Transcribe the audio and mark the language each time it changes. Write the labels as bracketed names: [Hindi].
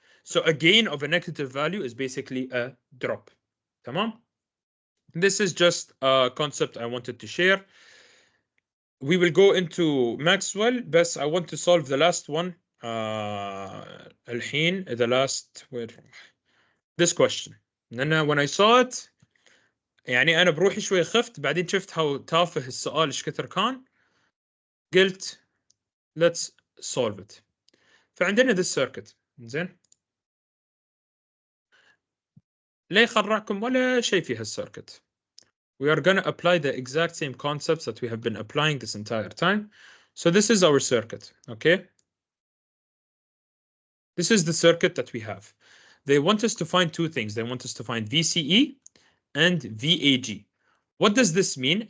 [English] So a gain of a negative value is basically a drop. [Arabic] تمام? [English] This is just a concept I wanted to share. We will go into Maxwell, but I want to solve the last one. الحين the last this question. [Arabic] لأن [English] when I saw it [Arabic] يعني أنا بروحي شوي خفت بعدين شفت how تافه السؤال إيش كثر كان قلت [English] let's solve it. [Arabic] فعندنا [English] this circuit [Arabic] زين لا يخرعكم ولا شيء في هالcircuit. [English] We are going to apply the exact same concepts that we have been applying this entire time. So this is our circuit, okay? This is the circuit that we have. They want us to find two things. They want us to find VCE and VAG. What does this mean?